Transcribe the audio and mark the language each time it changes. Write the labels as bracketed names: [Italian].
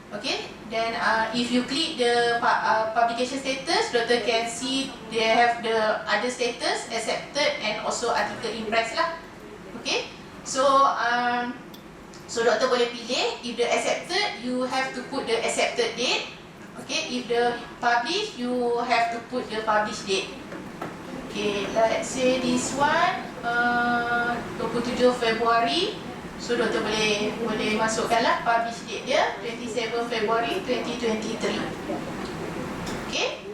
[English] Okay, then if you click the publication status, doctor can see they have the other status, accepted and also article in press lah. [Malay] Okay, so doctor boleh pilih. [English] If the accepted, you have to put the accepted date. Okay, if the publish, you have to put the publish date. Okay, let's say this one 27 Februari. [Malay] So doktor boleh masukkanlah publish date dia 27 Februari 2023. Okay.